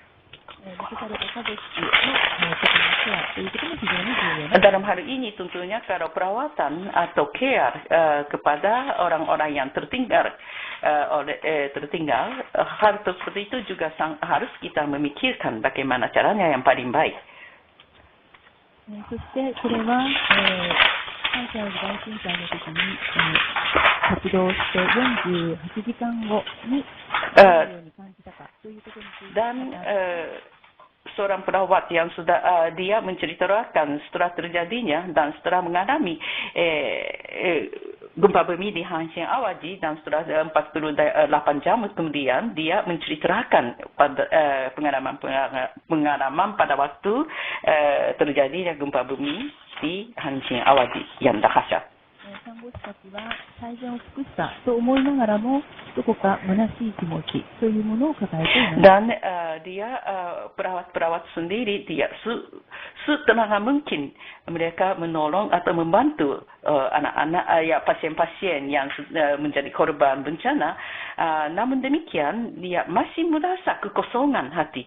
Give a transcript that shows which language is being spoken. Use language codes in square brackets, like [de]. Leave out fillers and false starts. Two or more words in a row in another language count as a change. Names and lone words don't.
[id] Dalam hal ini tentunya kalau perawatan atau care kepada orang-orang yang tertinggal hal tersebut itu juga harus kita memikirkan bagaimana caranya yang paling baik. [ja] そしてこれは、関西大震災の時に、活動して48時間後にどのように感じたかということについて [id] dan seorang perawat yang sudah dia menceritakan setelah terjadinya dan setelah mengalami gempa bumi di Hanshin Awaji dan setelah 48 jam kemudian dia menceritakan pada pengalaman pada waktu terjadinya gempa bumi di Hanshin Awaji yang dahsyat. [ja] 看護師たちは最善を尽くしたと思いながらもどこか虚しい気持ちというものを抱えています。 [id] Dan dia perawat-perawat sendiri dia setenaga mungkin mereka menolong atau membantu anak-anak pasien-pasien yang menjadi korban bencana. Namun demikian dia masih merasa kekosongan hati.